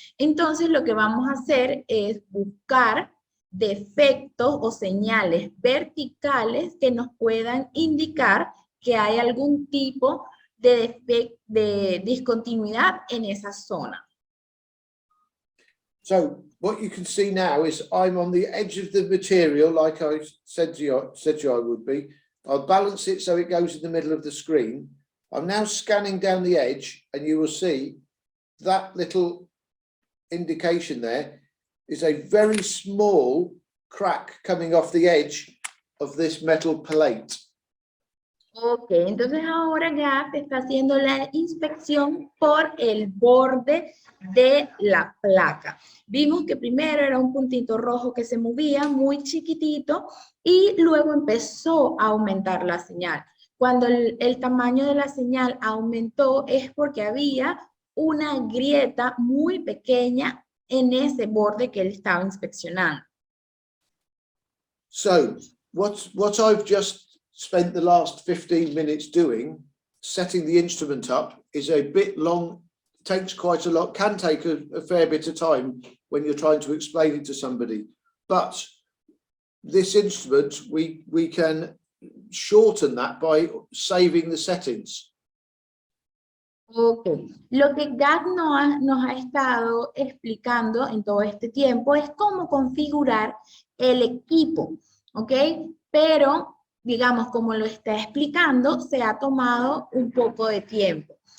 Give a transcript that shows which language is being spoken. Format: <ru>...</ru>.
<es>Entonces lo que vamos a hacer es buscar defectos o señales verticales que nos puedan indicar que hay algún tipo de discontinuidad en esa zona.</es> <en>So what you can see now is I'm on the edge of the material, like I said to you I would be. I'll balance it so it goes in the middle of the screen. I'm now scanning down the edge, and you will see that little indication there is a very small crack coming off the edge of this metal plate.</en> <es>Ok, entonces ahora ya se está haciendo la inspección por el borde de la placa. Vimos que primero era un puntito rojo que se movía muy chiquitito y luego empezó a aumentar la señal. Cuando el tamaño de la señal aumentó es porque había una grieta muy pequeña en ese borde que él estaba inspeccionando.</es> <en>So what I've just spent the last 15 minutes doing, setting the instrument up, is a bit long, takes quite a lot, can take a fair bit of time when you're trying to explain it to somebody. But this instrument, we can shorten that by saving the settings.</en> <es>Ok, lo que Gad nos ha estado explicando en todo este tiempo es cómo configurar el equipo, ¿ok? Pero, digamos, como lo está explicando, se ha tomado un poco de tiempo.</es>